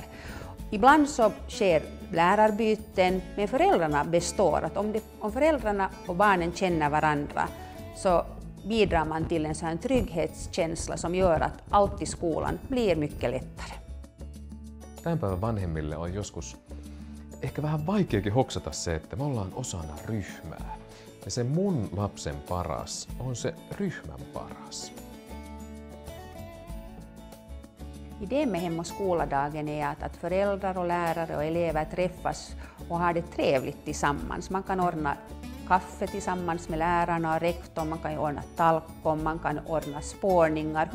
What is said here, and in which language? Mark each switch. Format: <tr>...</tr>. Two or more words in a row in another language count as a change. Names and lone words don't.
<sv>Ibland så sker lärarbyten, men föräldrarna består. Att om föräldrarna och barnen känner varandra så bidrar man till en sån trygghetskänsla som gör att allt i skolan blir mycket lättare.</sv> <fi>Tämän päivän vanhemmille on joskus ehkä vähän vaikeakin hoksata se, että me ollaan osana ryhmää. Ja se mun lapsen paras on se ryhmän paras.</fi> <sv>Idén med Hem och skola-dagen är att föräldrar och lärare och elever träffas och har det trevligt tillsammans. Man kan ordna kaffe tillsammans med lärarna och rektorn, man kan ordna talkom, man kan ordna spårningar.</sv>